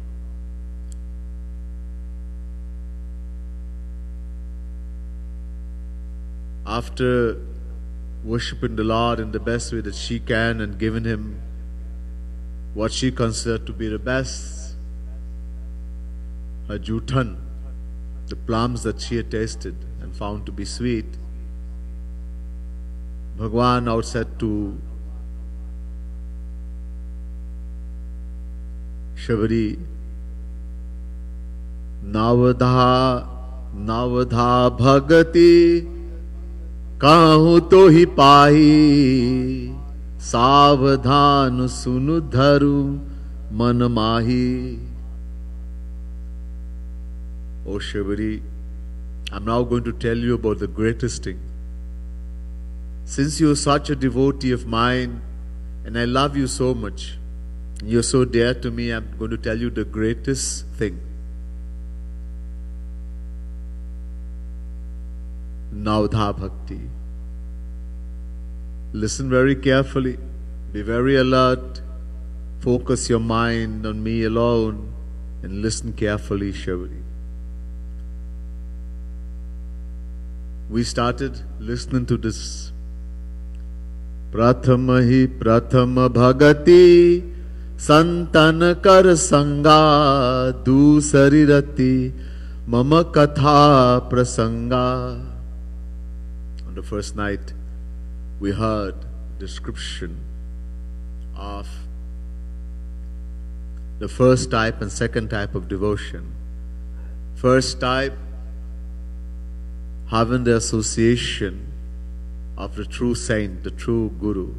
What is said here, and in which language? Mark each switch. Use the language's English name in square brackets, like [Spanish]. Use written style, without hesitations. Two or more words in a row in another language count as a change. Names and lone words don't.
[English] After worshipping the Lord in the best way that she can and giving him what she considered to be the best, her jutan, the plums that she had tasted and found to be sweet, Bhagwan now said to Shabari, [Awadhi] नवधा भगति कहउँ तोहि पाहीं सावधान सुनु धरु मन माहीं. [English] O Shabari, I'm now going to tell you about the greatest thing. Since you are such a devotee of mine and I love you so much, you're so dear to me, I'm going to tell you the greatest thing. [Awadhi] नवधा भक्ति. [English] Listen very carefully, be very alert, focus your mind on me alone and listen carefully, Shabari. We started listening to this. [Awadhi] प्रथम हि प्रथम भगति संतन कर संगा दूसरि रति मम कथा प्रसंगा. [English] On the first night, we heard description of the first type and second type of devotion. First type, having the association of the true saint, the true guru.